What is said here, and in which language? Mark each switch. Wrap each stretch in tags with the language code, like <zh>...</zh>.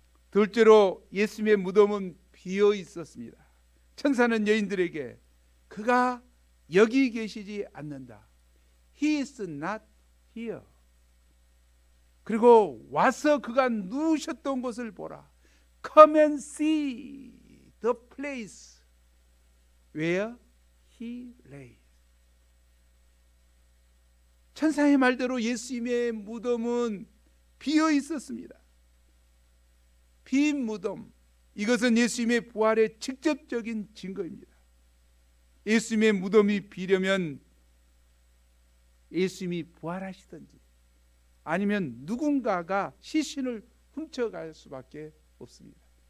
<ko>둘째로 예수님의 무덤은 비어 있었습니다. 천사는 여인들에게 그가 여기 계시지 않는다.</ko> <en>He is not here.</en> <ko>그리고 와서 그가 누우셨던 곳을 보라.</ko> <en>Come and see the place where he lay.</en> <ko>천사의 말대로 예수님의 무덤은 비어 있었습니다. 빈 무덤, 이것은 예수님의 부활의 직접적인 증거입니다. 예수님의 무덤이 비려면 예수님이 부활하시든지 아니면 누군가가 시신을 훔쳐갈 수밖에 없습니다.</ko>